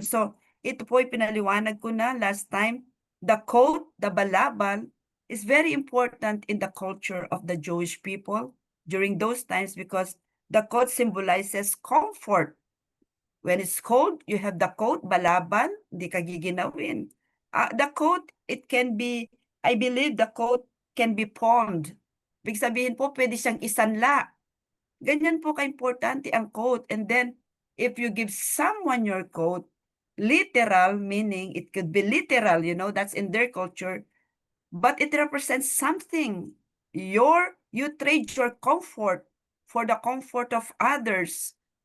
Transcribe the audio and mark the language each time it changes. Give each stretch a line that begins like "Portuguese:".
Filipino: So, ito po pinaliwanag ko na
English: last time. The coat, the balabal, is very important in the culture of the Jewish people during those times because the coat symbolizes comfort. When it's cold, you have the coat, balaban,
Filipino: hindi ka giginawin.
English: The coat, it can be, I believe the coat can be pawned.
Filipino: Ibig sabihin po, pwede siyang isanla. Ganyan po ka-importante ang coat.
English: And then, if you give someone your coat, literal, meaning it could be literal, that's in their culture, but it represents something. You trade your comfort for the comfort of others.